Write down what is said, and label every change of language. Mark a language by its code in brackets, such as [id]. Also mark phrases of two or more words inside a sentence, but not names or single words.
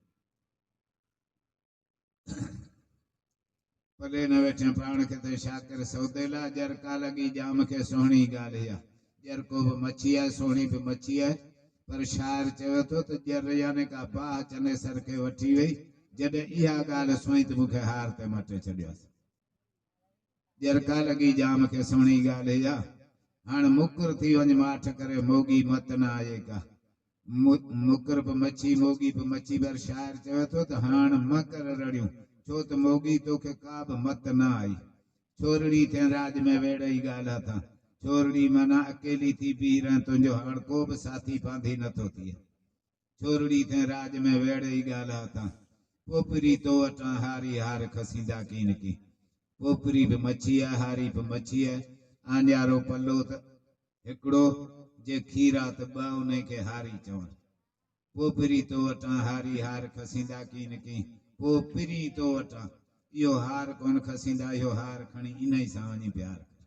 [sd] पले न वेठे पाण खे ते शाकर सौदेला जर का लॻी जाम खे सुहिणी ॻाल्हि इहा जर को बि मच्छी आहे सुहिणी बि मच्छी आहे पर शाइर चवे थो त जर यानी का बाह चने सर खे वठी वई जॾहिं इहा ॻाल्हि सुई त मूंखे हार ते मटे छॾियोसि। जर का लॻी जाम खे सुहिणी ॻाल्हि इहा हाणे मुकुर थी वञ माठ करे मोगी मत न आए का मुकुर बि मच्छी मोगी बि मच्छी पर शाइर चवे थो त हाणे म कर रड़ियूं छो त मोगी तोखे का बि मत न आई। छोरड़ी थिए राज में वेड़ई ॻाल्हि था छोरड़ी माना अकेली थी बीह रहे तुंहिंजो हाणे को बि साथी बांधी नथो थिए। छोरड़ी थिए राज में वेड़ई ॻाल्हि था पोपरी तो वटां हारी हार खसींदा कीन की पोपरी बि मच्छी आहे हारी बि मच्छी आहे आंजारो पलो त हिकिड़ो जे खीरा त ॿ उन खे हारी चवनि। पोपरी तो वटां हारी हार खसींदा कीन की पोपरी तो वटां इहो हार कोन खसींदा इहो हार खणी इन ई सां वञी प्यार